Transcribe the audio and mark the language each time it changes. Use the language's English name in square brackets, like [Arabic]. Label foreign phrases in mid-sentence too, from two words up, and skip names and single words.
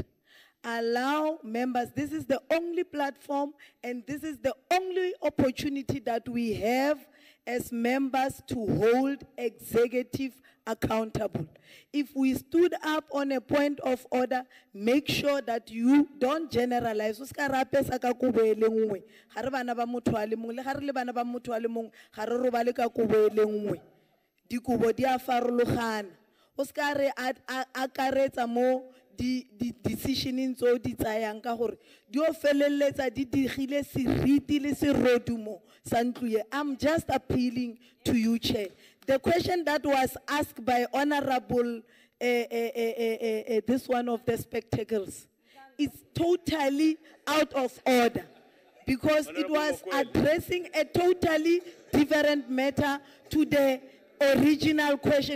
[English] Allow members, this is the only platform and this is the only opportunity that we have as members to hold executive accountable. If we stood up on a point of order, make sure that you don't generalize. [Tswana] Dikubo di a farologana. O ska re akaretsa mo di decisioning tso di tsayang ka gore di o feleletsa di digile seriti le serodumo sa ntlo e. [English] I'm just appealing to you, Chair. The question that was asked by Honorable this one of the spectacles is totally out of order because it was addressing a totally different matter to the original question.